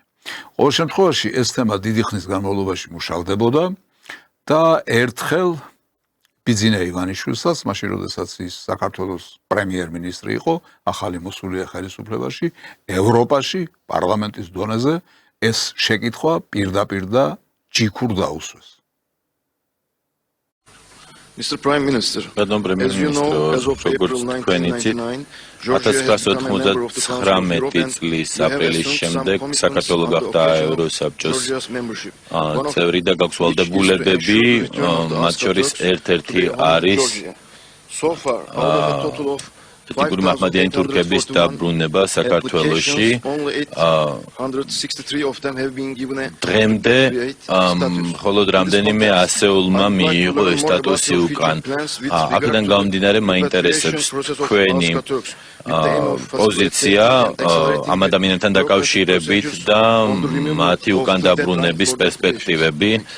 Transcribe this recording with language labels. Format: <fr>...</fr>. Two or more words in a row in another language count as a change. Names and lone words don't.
<ka>ყოველ შემთხვევაში ეს თემა დიდი ხნის განმავლობაში მუშავდებოდა და ერთხელ ბიძინა ივანიშვილსაც, მაშინ როდესაც ის საქართველოს პრემიერ-მინისტრი იყო, ახალი მოსულია ხელისუფლებაში, ევროპაში, პარლამენტის დონეზე ეს შეკითხვა პირდაპირ და ჯიქურ დაუსვეს.</ka> <en>Mr. Prime Minister, Pardon, Premier as you know, as of April 1999, Georgia has become a member of the Council of Europe and we have assumed some commitments on the occasion of Georgia's membership. One of</en> <ka>წევრი და გაქვს ვალდებულებები, მათ შორის ერთ-ერთი არის</ka> <en>So far, out of a total of</en> <ka>ტიპური მაჰმადიანი თურქების დაბრუნება საქართველოში დღემდე მხოლოდ რამდენიმე ასეულმა მიიღო ეს სტატუსი უკან. აქედან გამომდინარე მაინტერესებს თქვენი პოზიცია ამ ადამიანებთან დაკავშირებით და მათი უკან დაბრუნების პერსპექტივები.</ka>